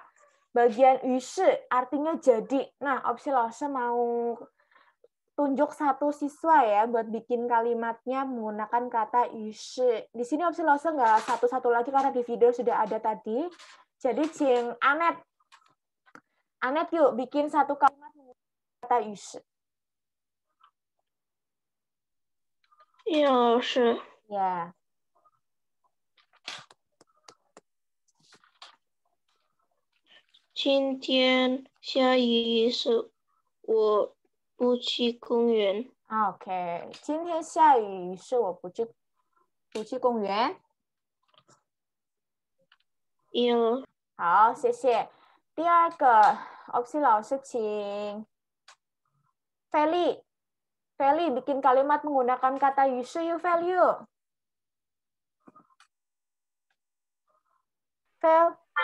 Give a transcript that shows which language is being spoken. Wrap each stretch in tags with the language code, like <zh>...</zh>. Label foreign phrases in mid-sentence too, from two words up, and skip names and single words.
<id>Bagian yushi artinya jadi. Nah, Opsila mau tunjuk satu siswa ya buat bikin kalimatnya menggunakan kata yushi. Di sini Opsila nggak satu-satu lagi karena di video sudah ada tadi. Jadi Cing Anet yuk bikin satu kalimat menggunakan kata yushi. Ya,</id> <zh>老师。</zh> <id>Ya.</id> <zh>今天下雨，是我不去公园。 OK， 今天下雨，是我不去公园。有。好，谢谢。第二个，</zh> <id>Opsi</id> <zh>老师请</zh> <id>Feli bikin kalimat menggunakan kata yushi yuk, Feli yuk. Fel.</id>